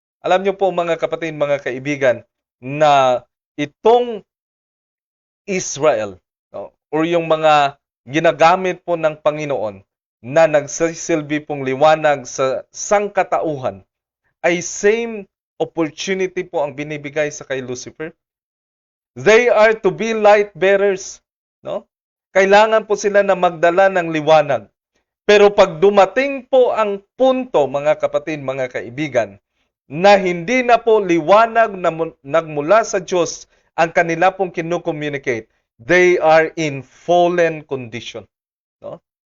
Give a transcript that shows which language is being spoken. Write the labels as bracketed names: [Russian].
[Filipino] Alam niyo po, mga kapatid, mga kaibigan, na itong Israel, no, or yung mga ginagamit po ng Panginoon na nagsisilbi pong liwanag sa sangkatauhan, ay [English] same opportunity [Filipino] po ang binibigay sa kay Lucifer. [English] They are to be light bearers, no? [Filipino] Kailangan po sila na magdala ng liwanag. Pero pag dumating po ang punto, mga kapatid, mga kaibigan, na hindi na po liwanag na nagmula sa Diyos ang kanila pong kinukommunicate, [English] they are in fallen condition. [Filipino] No?